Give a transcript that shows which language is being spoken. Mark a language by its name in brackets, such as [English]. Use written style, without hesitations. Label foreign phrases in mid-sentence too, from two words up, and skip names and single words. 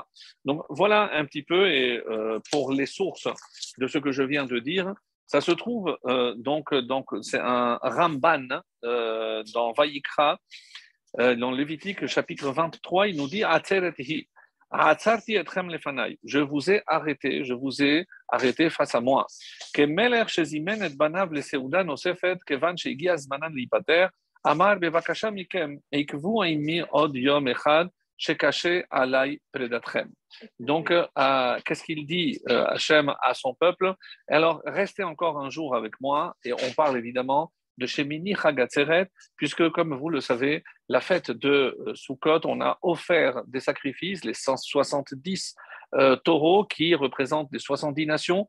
[French] Donc voilà un petit peu, et pour les sources de ce que je viens de dire, ça se trouve donc c'est un Ramban dans Vayikra, dans Lévitique chapitre 23, il nous dit Atzereti. Je vous ai arrêté face à moi. [Hebrew] כמלך שזימן את בניו לסעודה נוספת, כיוון שהגיע זמנן להיפטר, אמר בבקשה מכם, עקבו עמי עוד יום אחד, שקשה עליי פרידתכם. [French] Donc, qu'est-ce qu'il dit Hachem à son peuple? Alors, restez encore un jour avec moi, et on parle évidemment de Shemini Chag Atzeret, puisque, comme vous le savez, la fête de Sukkot, on a offert des sacrifices, les 170 taureaux qui représentent les 70 nations.